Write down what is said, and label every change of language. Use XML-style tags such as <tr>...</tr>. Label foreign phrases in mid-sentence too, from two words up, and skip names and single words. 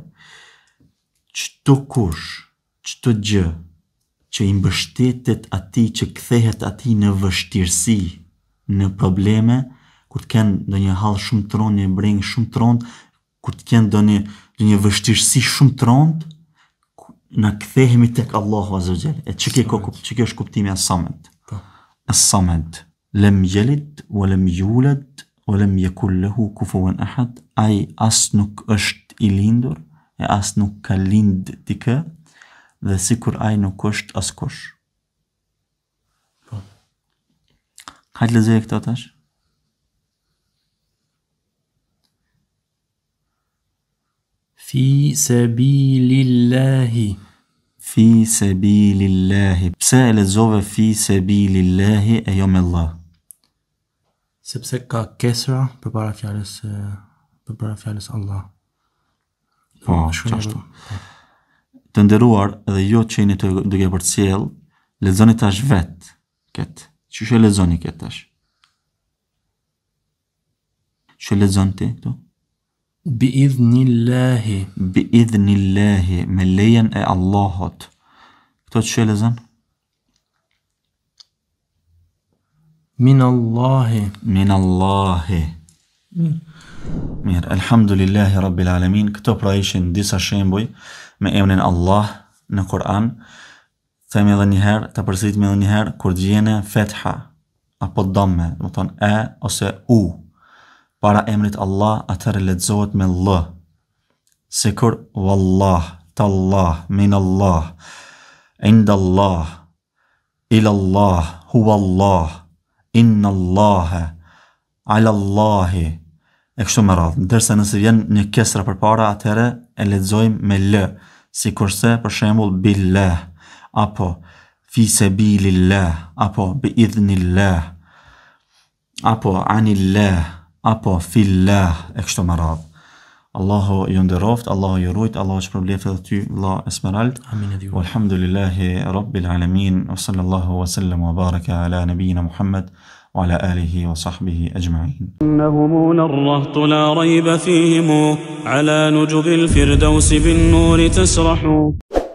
<sq>Çdo kush, çdo gjë që i mbështetet atij, që kthehet atij në vështirësi, në probleme, kur të kenë ndonjë hall shumë të rëndë, një breng shumë të rëndë, kur të kenë ndonjë vështirësi shumë të rëndë, na kthehemi tek Allahu</sq> <ar>عز وجل.</ar> <sq>E çka është kuptimi i as-samad?</sq> <ar>الصمد لم يلد ولم يولد ولم يكن له كفوا أحد.</ar> <sq>Ai as nuk është i lindur, e as nuk ka lind dikë, dhe sikur ai nuk është askush. Hajde lexoj këtë tash.</sq> <ar>في سبيل الله. في سبيل الله.</ar> <sq>Pse e lexove</sq> <ar>في سبيل الله</ar> <sq>e jo me Allah? Sepse ka kesra përpara fjalës Allah. Po, çashtu. Të nderuar, edhe jo që jeni duke përcjell, lexoni tash vet këtë. Çu e lexoni këtë tash? Çu lexon ti këtu?</sq> <ar>بإذن الله. بإذن الله,</ar> <sq>me lejen e Allahut. Këto çu lexon?</sq> <ar>من الله. من الله. Mirë, الحمد لله رب العالمين.</ar> <sq>Këto pra ishin disa shembuj me emrin Allah në Kur'an. Themi edhe një herë, ta përsëritim edhe një herë, kur gjene fetha apo damme, do të thonë e ose u para emrit Allah, atëherë lexohet me l.</sq> <ar>Sikur والله تالله من الله عند الله إلى الله هو الله إن الله على الله,</ar> <sq>e kështu me radhë. Ndërsa nëse vjen një kesra përpara, atëherë e lexojmë me l, si kurse për shembull billah, apo</sq> <ar>في سبيل الله,</ar> <sq>apo</sq> <ar>بإذن الله,</ar> <sq>apo anillah, apo fillah, e kështu me radhë. Allahu ju nderoft, Allahu ju rujt, Allahu shpërbleft edhe ty, vëlla Esmerald. Amin edhe ju.</sq> <ar>والحمد لله رب العالمين وصلى الله وسلم وبارك على نبينا محمد وعلى آله وصحبه أجمعين. إنهم للرهط لا ريب فيهم على نجب الفردوس بالنور تسرح</ar>